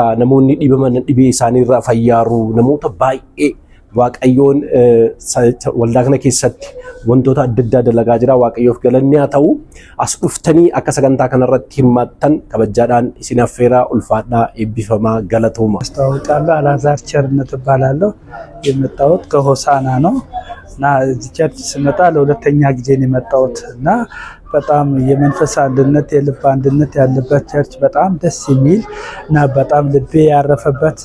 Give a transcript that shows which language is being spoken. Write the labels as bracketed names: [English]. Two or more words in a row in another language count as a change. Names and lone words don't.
[Oromo] Namoonni dhibaman dhibee isaanii irraa fayyaaru namoota baay'ee Waaqayyoon waldaa kana keessatti wantoota adda addaa dalagaa jira. Waaqayyoof galanni haa ta'u. As dhuftanii akka sagantaa kana irratti hirmaattan kabajaadhaan isin affeeraa ulfaadhaa eebbifamaa galatooma. [Amharic] አስተዋውቃለሁ። አላዛር ቸርነት እባላለሁ። የመጣሁት ከሆሳና ነው እና እዚህ ቸርች ስመጣ ለሁለተኛ ጊዜ ነው የመጣሁት እና በጣም የመንፈስ አንድነት የልብ አንድነት ያለበት ቸርች በጣም ደስ የሚል እና በጣም ልቤ ያረፈበት